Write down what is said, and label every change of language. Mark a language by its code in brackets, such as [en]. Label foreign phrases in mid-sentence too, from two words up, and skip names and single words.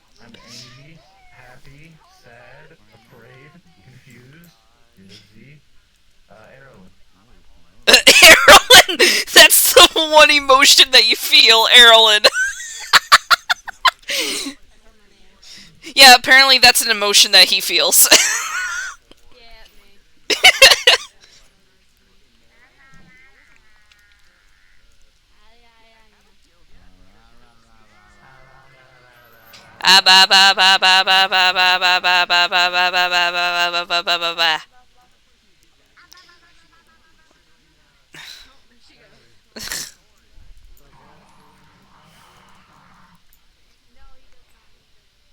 [en] I'm angry, happy, sad, afraid, confused, dizzy, Arrow. Heroin! That's the the one emotion that you feel, Erlen. Yeah, apparently that's an emotion that he feels. Yeah, me. Ah, ba ba ba ba ba ba ba ba ba ba ba ba ba ba ba ba ba ba ba. Oh, there she goes. No, he does not. He's just.